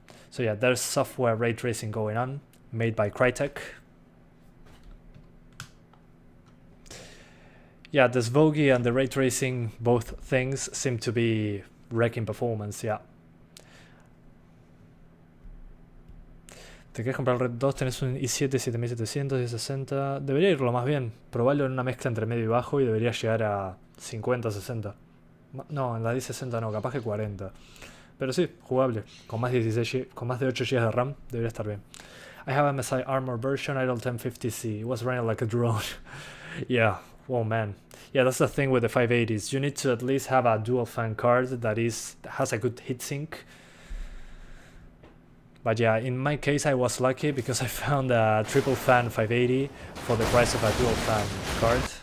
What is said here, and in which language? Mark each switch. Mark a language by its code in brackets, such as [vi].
[en] So yeah, there's software ray tracing going on, made by Crytek. Yeah, this Vogue and the ray tracing, both things seem to be wrecking performance, yeah. [es] Te quieres comprar el Red 2, tenés un i7 7700, 1060. Debería irlo más bien. Probarlo en una mezcla entre medio y bajo y debería llegar a 50, 60. No, en la 1060 no, capaz que 40. Pero sí, jugable. Con más de 8 GB de RAM debería estar bien. [en] I have MSI Armor version, idle 1050C. It was running like a drone. Yeah, oh man. Yeah, that's the thing with the 580s. You need to at least have a dual fan card that has a good heatsink. But yeah, in my case I was lucky because I found a triple fan 580 for the price of a dual fan card.